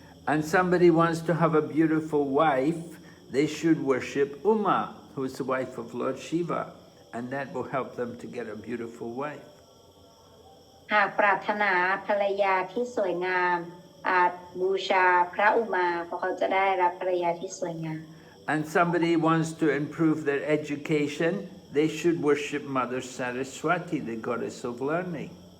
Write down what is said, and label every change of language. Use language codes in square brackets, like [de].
[en] And somebody wants to have a beautiful wife, they should worship Uma, who is the wife of Lord Shiva, and that will help them to get a beautiful wife. [th] หากปรารถนาภรรยาที่สวยงามอาจบูชาพระอุมาเพราะเขาจะได้รับภรรยาที่สวยงาม [en] And somebody wants to improve their education, they should worship Mother Saraswati, the goddess of learning.